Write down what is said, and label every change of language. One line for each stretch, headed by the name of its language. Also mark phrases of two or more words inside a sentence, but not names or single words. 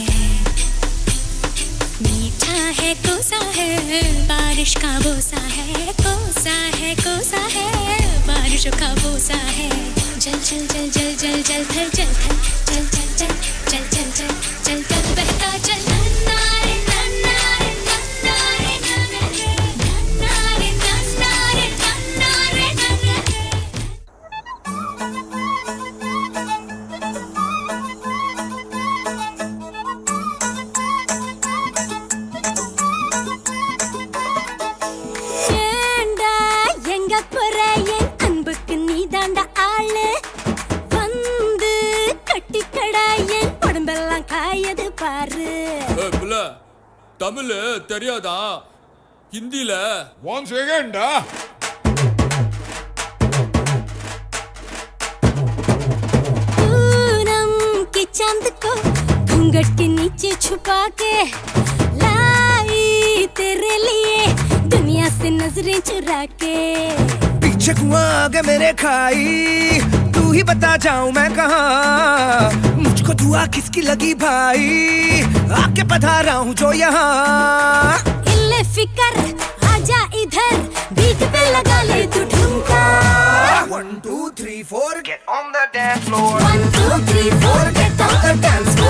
Hindi: मीठा है कोसा है बारिश का बोसा है कोसा है कोसा है बारिशों का बोसा है जल जल जल जल जल जल थल जल थल चल चल चल चल चल चल चल चल बहता चल नन्ना रे नन्ना रे नन्ना रे नन्ना रे नन्ना रे नन्ना रे नन्ना रे नन्ना रे
Tamil: ஏண்டா எங்க போற என் அன்புக்கு நீதாண்டா ஆளு வந்து கட்டிக்கடா என் உடம்பெல்லாம் காயது பாரு புள்ள தமிழ் தெரியாதா ஹிந்தில
English: one second
Hindi: पूनम के चांद को घूंघट के नीचे छुपा के लाई तेरे लिए दुनिया से नजरें चुरा के पीछे कुआं आगे मेरे खाई तू ही बता जाऊं मैं कहाँ मुझको दुआ किसकी लगी भाई आके पधारा हूँ जो यहाँ इल्ले फिकर आजा इधर बीट पे लगा ले तू ठुमका
English: 1 2 3 4 get on the dance floor 1 2 3 4 get on the dance floor